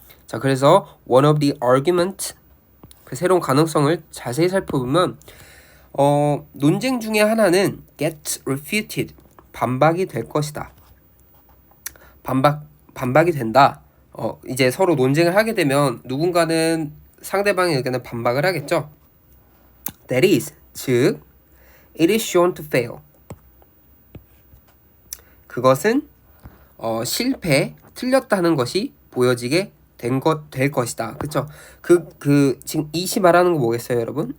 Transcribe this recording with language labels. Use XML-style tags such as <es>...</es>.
<ko>자, 그래서</ko> <en>one of the argument,</en> <ko>그 새로운 가능성을 자세히 살펴보면 논쟁 중에 하나는</ko> <en>get refuted,</en> <ko>반박이 될 것이다. 반박이 된다. 이제 서로 논쟁을 하게 되면 누군가는 상대방의 의견을 반박을 하겠죠.</ko> <en>That is, 즉 it is shown to fail.</en> <ko>그것은 실패, 틀렸다는 것이 보여지게 될 것이다. 그쵸? 지금 it이 말하는 거 뭐겠어요, 여러분?</ko>